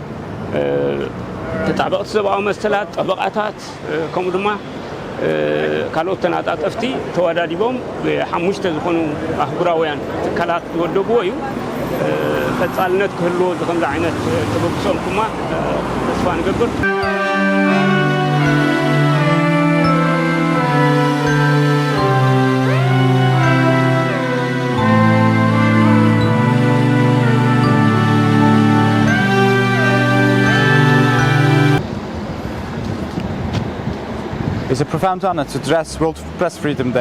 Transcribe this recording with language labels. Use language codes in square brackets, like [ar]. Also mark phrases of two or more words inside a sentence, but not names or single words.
[ti] ተጣበቕቲ ሰብኣዊ መሰላት ጠበቃታት ከምኡ ድማ ካልኦት ተናጣጠፍቲ ተወዳዲቦም ብሓሙሽተ ዝኾኑ ኣህጉራውያን ትካላት ዝወደብዎ እዩ ቀጻልነት ክህልዎ ዝኸምዚ ዓይነት ተበግሶም ድማ ተስፋ ንገብር [en] It's a profound honor to address World Press Freedom Day.